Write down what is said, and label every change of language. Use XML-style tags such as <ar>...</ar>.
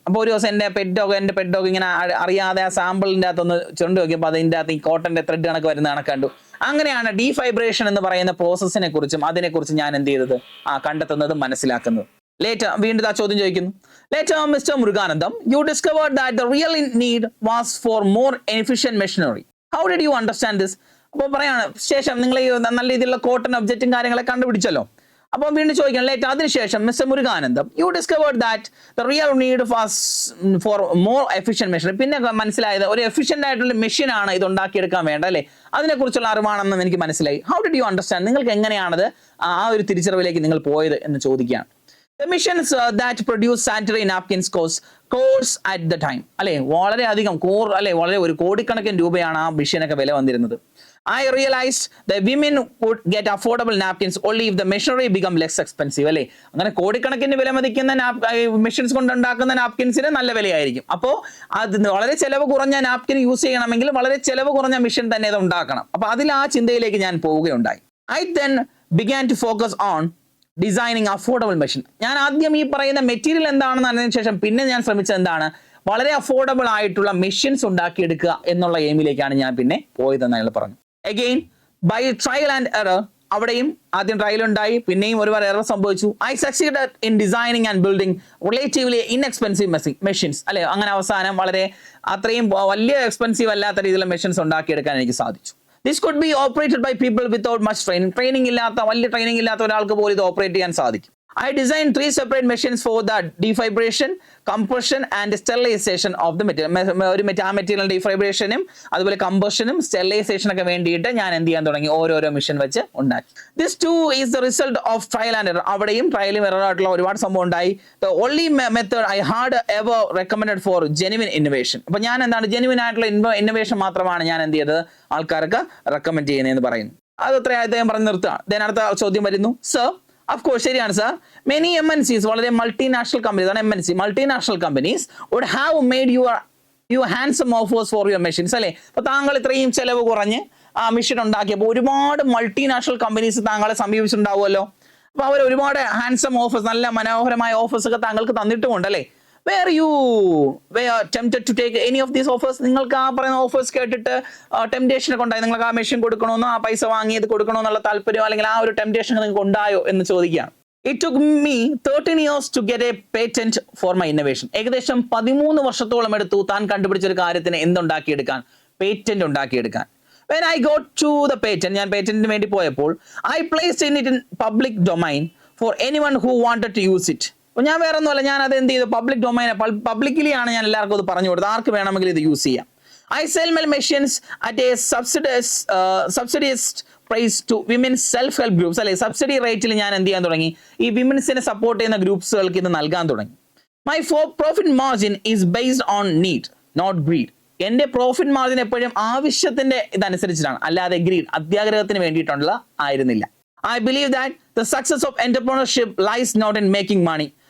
<ml>അപ്പോൾ ഒരു ദിവസം എൻ്റെ പെറ്റ് ഡോഗ് ഇങ്ങനെ അറിയാതെ ആ സാമ്പിളിൻ്റെ അകത്തൊന്ന് ചുണ്ട് നോക്കിയപ്പോൾ അതിൻ്റെ അകത്ത് ഈ കോട്ടൻ്റെ ത്രെഡ് കണക്ക് വരുന്ന കണക്കണ്ടു. അങ്ങനെയാണ് ഡീഫൈബ്രേഷൻ എന്ന് പറയുന്ന പ്രോസസ്സിനെ കുറിച്ചും അതിനെക്കുറിച്ച് ഞാൻ എന്ത് ചെയ്തത് കണ്ടെത്തുന്നതും മനസ്സിലാക്കുന്നത്. Later, വീണ്ടും ആ ചോദ്യം ചോദിക്കുന്നു.</ml> <en>Later, Mr. Muruganandam, you discovered that the real need was for more efficient machinery. How did you understand this?</en> <ml>അപ്പോൾ പറയാണ്, ശേഷം നിങ്ങൾ ഈ നല്ല രീതിയിലുള്ള കോട്ടൺ ഒബ്ജക്റ്റും കാര്യങ്ങളെ കണ്ടുപിടിച്ചല്ലോ.</ml> <en>അപ്പോൾ വീണ്ടും ചോദിക്കണം, ലേറ്റ് അതിനുശേഷം mister Muruganantham, you discovered that the real need was for more efficient machine.</en> <ml>പിന്നെ മനസ്സിലായത് ഒരു എഫിഷ്യന്റ് ആയിട്ടുള്ള മെഷീൻ ആണ് ഇത് ഉണ്ടാക്കിയെടുക്കാൻ വേണ്ട അല്ലേ, അതിനെക്കുറിച്ചുള്ള അറിവാണെന്ന് എനിക്ക് മനസ്സിലായി. ഹൗ ഡിഡ് യു അണ്ടർസ്റ്റാൻഡ്, നിങ്ങൾക്ക് എങ്ങനെയാണത് ആ ഒരു തിരിച്ചറിവിലേക്ക് നിങ്ങൾ പോയത് എന്ന് ചോദിക്കുകയാണ്.</ml> <en>The missions that produce sanitary napkins costs at the time.</en> <ml>അല്ലേ, വളരെയധികം വളരെ ഒരു കോടിക്കണക്കിന് രൂപയാണ് ആ മെഷീനൊക്കെ വില വന്നിരുന്നത്.</ml> <en>I realized that women would get affordable napkins only if the machinery become less expensive.</en> <ml>അല്ലേ, അങ്ങനെ കോടിക്കണക്കിന് വില മതിക്കുന്ന മെഷീൻസ് കൊണ്ടുണ്ടാക്കുന്ന നാപ്കിൻസിന് നല്ല വിലയായിരിക്കും. അപ്പോൾ അത് വളരെ ചെലവ് കുറഞ്ഞ നാപ്കിൻ യൂസ് ചെയ്യണമെങ്കിൽ വളരെ ചെലവ് കുറഞ്ഞ മെഷീൻ തന്നെ അത് ഉണ്ടാക്കണം. അപ്പോൾ അതിൽ ആ ചിന്തയിലേക്ക് ഞാൻ പോവുകയുണ്ടായി.</ml> <en>I then began to focus on designing affordable machine.</en> <ml>ഞാൻ ആദ്യം ഈ പറയുന്ന മെറ്റീരിയൽ എന്താണെന്ന് അറിഞ്ഞതിന് ശേഷം പിന്നെ ഞാൻ ശ്രമിച്ചത് എന്താണ്, വളരെ അഫോർഡബിൾ ആയിട്ടുള്ള മെഷീൻസ് ഉണ്ടാക്കിയെടുക്കുക എന്നുള്ള എയിമിലേക്കാണ് ഞാൻ പിന്നെ പോയതെന്ന് അയാൾ പറഞ്ഞു. Again by trial and error, അവിടെയും ആദ്യം ട്രയൽ ഉണ്ടായി, പിന്നെയും ഒരുപാട് എറർ സംഭവിച്ചു.</ml> <en>I succeeded in designing and building relatively inexpensive machines.</en> <ml>അല്ലെ, അങ്ങനെ അവസാനം വളരെ അത്രയും വലിയ എക്സ്പെൻസീവ് അല്ലാത്ത രീതിയിലുള്ള മെഷീൻസ് ഉണ്ടാക്കിയെടുക്കാൻ എനിക്ക് സാധിച്ചു.</ml> <en>This could be operated by people without much training.</en> <ml>വലിയ ട്രെയിനിങ് ഇല്ലാത്ത ഒരാൾക്ക് പോലും ഇത് ഓപ്പറേറ്റ് ചെയ്യാൻ സാധിക്കും.</ml> <en>I designed 3 separate machines for the defibration, compression and sterilization of the material.</en> <ml>ഒരു മെറ്റീരിയൽ ഡീഫൈബ്രേഷനും അതുപോലെ കംപ്രഷനും സ്റ്റെറിലൈസേഷൻ ഒക്കെ വേണ്ടിയിട്ട് ഞാൻ എന്ത് ചെയ്യാൻ തുടങ്ങി, ഓരോരോ മെഷീൻ വെച്ച് ഉണ്ടാക്കി.</ml> <en>This too is the result of trial and error.</en> <ml>അവിടെയും ട്രയലും എറർ ആയിട്ടുള്ള ഒരുപാട് സംഭവം ഉണ്ടായി.</ml> <en>The only method I had ever recommended for genuine innovation.</en> <ml>അപ്പോൾ ഞാൻ എന്താണ്, ജെനുവിൻ ആയിട്ടുള്ള ഇന്നോവേഷൻ മാത്രമാണ് ഞാൻ എന്ത് ചെയ്തത് ആൾക്കാർക്ക് റെക്കമെൻഡ് ചെയ്യുന്നതെന്ന് പറയുന്നു. അത് അത്ര അദ്ദേഹം പറഞ്ഞ് നിർത്തുകയാണ്. അടുത്ത ചോദ്യം വരുന്നു.</ml> <en>Sir, of course, ശരിയാണ് sir, many MNCs, വളരെ multinational companies ആണ് MNC, multinational companies would have made you handsome offers for your machines.</en> <ml>അല്ലേ, അപ്പോൾ താങ്കൾ ഇത്രയും ചെലവ് കുറഞ്ഞ് ആ മെഷീൻ ഉണ്ടാക്കിയപ്പോൾ ഒരുപാട് മൾട്ടിനാഷണൽ കമ്പനീസ് താങ്കളെ സമീപിച്ചിട്ടുണ്ടാവുമല്ലോ. അപ്പോൾ അവർ ഒരുപാട് ഹാൻസം ഓഫേഴ്സ്, നല്ല മനോഹരമായ ഓഫേഴ്സ് ഒക്കെ താങ്കൾക്ക് തന്നിട്ടുമുണ്ടല്ലേ.</ml> <en>Were you tempted to take any of these offers?</en> <ml>നിങ്ങൾക്ക് ആ പറയുന്ന ഓഫേഴ്സ് കേട്ടിട്ട് ടെംപ്റ്റേഷൻ ഒക്കെ ഉണ്ടായി, നിങ്ങൾക്ക് ആ മെഷീൻ കൊടുക്കണമെന്നോ ആ പൈസ വാങ്ങിയത് കൊടുക്കണമെന്നുള്ള താല്പര്യം അല്ലെങ്കിൽ ആ ഒരു ടെംപ്റ്റേഷൻ നിങ്ങൾക്ക് ഉണ്ടായോ എന്ന് ചോദിക്കുകയാണ്.</ml> <en>It took me 13 years to get a patent for my innovation.</en> <ml>ഏകദേശം 13 വർഷത്തോളം എടുത്തു താൻ കണ്ടുപിടിച്ച ഒരു കാര്യത്തിന് എന്തുണ്ടാക്കിയെടുക്കാൻ, പേറ്റന്റ് ഉണ്ടാക്കിയെടുക്കാൻ.</ml> <en>When I got to the patent, ഞാൻ പേറ്റന്റിന് വേണ്ടി പോയപ്പോൾ I placed it in public domain for anyone who wanted to use it.</en> <ml>അപ്പോൾ ഞാൻ വേറെ ഒന്നുമല്ല, ഞാൻ അത് എന്ത് ചെയ്തു, പബ്ലിക് ഡൊമൈൻ പബ്ലിക്കലി ആണ് ഞാൻ എല്ലാവർക്കും അത് പറഞ്ഞു കൊടുത്തത്, ആർക്ക് വേണമെങ്കിലും ഇത് യൂസ് ചെയ്യാം.</ml> <en>I sell my machines at a subsidized price to women's self-help groups.</en> <ml>അല്ലെ, സബ്സിഡി റേറ്റിൽ ഞാൻ എന്ത് ചെയ്യാൻ തുടങ്ങി, ഈ വിമൻസിനെ സപ്പോർട്ട് ചെയ്യുന്ന ഗ്രൂപ്പ്സുകൾക്ക് ഇത് നൽകാൻ തുടങ്ങി.</ml> <en>My profit margin is based on need, not greed.</en> <ml>എൻ്റെ പ്രോഫിറ്റ് മാർജിൻ എപ്പോഴും ആവശ്യത്തിന്റെ ഇതനുസരിച്ചിട്ടാണ്, അല്ലാതെ ഗ്രീഡ്, അത്യാഗ്രഹത്തിന് വേണ്ടിയിട്ടുള്ള ആയിരുന്നില്ല.</ml> <en>I believe that the success of entrepreneurship lies not in making money.</en>